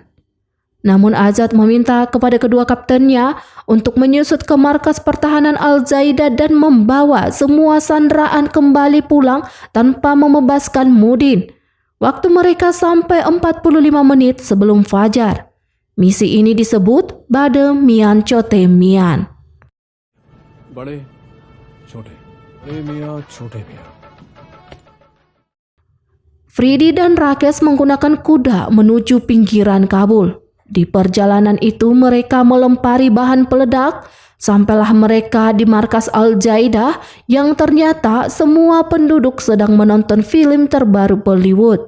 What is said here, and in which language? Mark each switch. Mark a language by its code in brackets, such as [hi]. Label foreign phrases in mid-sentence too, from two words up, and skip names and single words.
[id] Namun Azad meminta kepada kedua kaptennya untuk menyusut ke markas pertahanan Al-Jaedah dan membawa semua sandraan kembali pulang tanpa membebaskan Mudin. Waktu mereka sampai 45 menit sebelum fajar. Misi ini disebut Bade Mian Chote Mian. [hi] बड़े छोटे मियाँ छोटे मियाँ [id] Fridi dan Rakesh menggunakan kuda menuju pinggiran Kabul. Di perjalanan itu mereka melempari bahan peledak. Sampailah mereka di markas Al-Jaedah yang ternyata semua penduduk sedang menonton film terbaru Bollywood.